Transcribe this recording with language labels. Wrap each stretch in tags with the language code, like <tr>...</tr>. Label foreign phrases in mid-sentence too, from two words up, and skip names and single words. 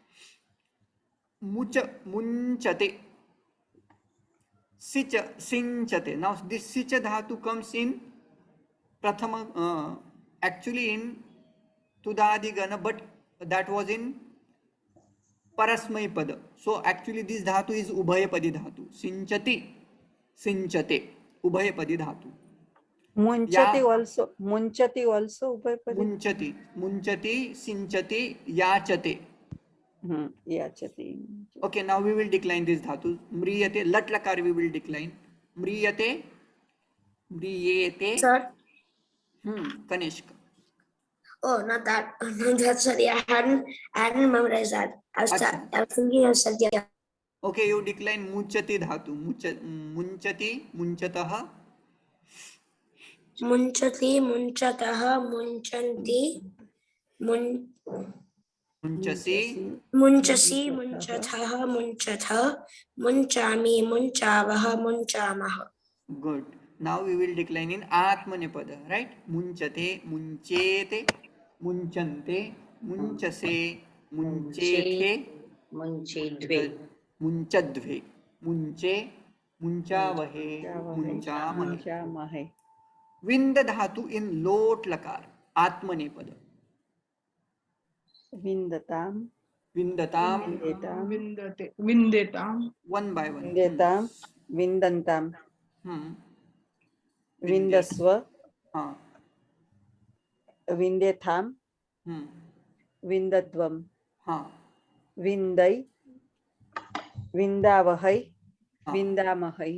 <sa>मुञ्चते, सिञ्चते.</sa> <en>Now this</en> <sa>सिच धातु</sa> <en>comes in prathama, actually in</en> <sa>तुदादि गण,</sa> <en>but that was in</en> <sa>परस्मै पद.</sa> <en>So actually this dhatu is</en> <sa>उभयपदी धातु. सिञ्चते, उभयपदी धातु. Munchati also Ubhayapadi. मुञ्चति, सिञ्चति, याचते. Yachati.</sa> <en>Okay, now we will decline this dhatu. Mriyate,</en> <sa>लट् लकार</sa> <en>we will decline.</en> <sa>Mriyate,</sa> <en>Sir. Kanishka. Oh, not that. Not that. Sorry, I hadn't memorized that. I was thinking of Satya. Okay, you decline</en> <sa>मुञ्चति धातु। मुञ्चति, मुञ्चतः. मुञ्चति, मुञ्चतः, मुञ्चन्ति, Munchasi, मुञ्चसि, मुञ्चथः, मुञ्चथ, मुञ्चामि, मुञ्चावः, मुञ्चामः.</sa> <en>Good. Now we will decline in Atmanepada, right?</en> <sa>मुञ्चते, मुञ्चेते, मुञ्चन्ते, मुञ्चसे, मुञ्चेथे, Munchedve. मुञ्चध्वे, मुञ्चे, मुञ्चावहे, मुञ्चामहे. विन्द धातु in लोट् लकार, Atmanepada. Vindatam. Vindatam. Vindetam.</sa> <en>One by one.</en> <sa>विन्देताम्। विन्दन्ताम्. विन्दस्व</sa> <hi>हाँ</hi> <sa>विन्देथां विन्दध्वं</sa> <hi>हाँ</hi> <sa>विन्दै विन्दावहै</sa> <hi>हाँ</hi> <sa>विन्दामहै</sa>